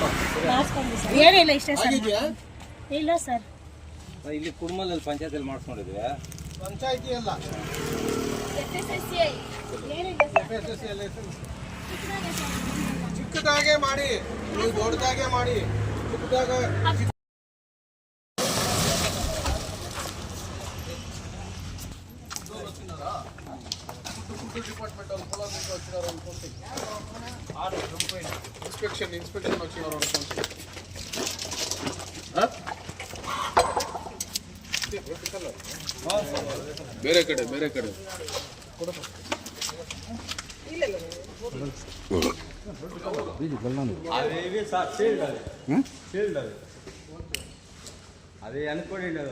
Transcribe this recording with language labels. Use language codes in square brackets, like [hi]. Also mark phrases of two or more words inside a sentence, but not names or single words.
[kn] ಏನಿಲ್ಲ ಇಷ್ಟೇ ಸರ್. ಆಗಿದೆಯಾ ಇಲ್ಲ ಸರ್. ಇಲ್ಲಿ ಕುರ್ಮಲಲ್ಲಿ ಪಂಚಾಯತಿಯಲ್ಲಿ ಮಾಡಿಸ್ಕೊಂಡಿದ್ವಿ. ಪಂಚಾಯತಿ ಅಲ್ಲ FSSAI ಲೈಸೆನ್ಸ್ ಚಿಕ್ಕದಾಗೆ ಮಾಡಿ, ನೀವು ದೊಡ್ಡದಾಗೆ ಮಾಡಿ. [te] ಚಿಕ್ಕದಾಗ డిపార్ట్మెంట్ వాళ్ళు పొలం నుంచి వచ్చినారు అనుకోండి, ఇన్స్పెక్షన్ వచ్చినారు అనుకోండి. [kn] ಬೇರೆ ಕಡೆ ಅದೇ ಅನ್ಕೊಂಡಿ